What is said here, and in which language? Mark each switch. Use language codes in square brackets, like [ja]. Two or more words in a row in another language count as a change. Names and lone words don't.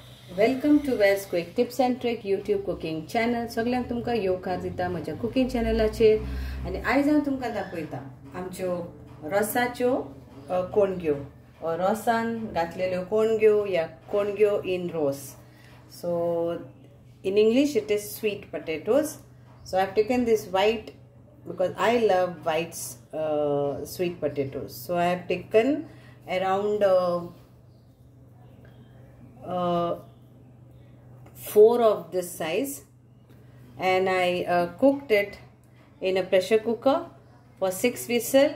[en] Welcome to Vel's quick tips and trick YouTube cooking channel. [kok] सगळ्यांक तुमकां येवकार दिता म्हज्या कुकिंग चॅनलाचेर. आनी आयज हांव तुमकां दाखयता आमच्यो रोसाच्यो कोणग्यो, रोसान घातलेल्यो कोणग्यो या कोणग्यो इन रोस. [en] सो in English it is sweet potatoes. So I have taken this white because I love white sweet potatoes. So I have taken around 4 of this size, and I cooked it in a pressure cooker for 6 whistles.